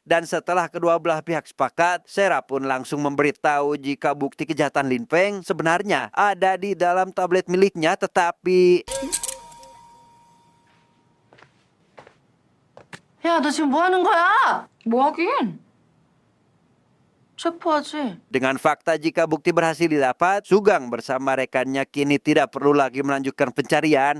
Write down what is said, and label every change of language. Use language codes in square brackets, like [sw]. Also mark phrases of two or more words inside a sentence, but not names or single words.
[id] Dan setelah kedua belah pihak sepakat, Sera pun langsung memberitahu jika bukti kejahatan Lin Peng sebenarnya ada di dalam tablet miliknya, tetapi [ko] 야, 너 지금 뭐 하는 거야? 뭐 하긴? 체포하지. [id] dengan fakta jika bukti berhasil didapat, Sugang bersama rekannya kini tidak perlu lagi melanjutkan pencarian.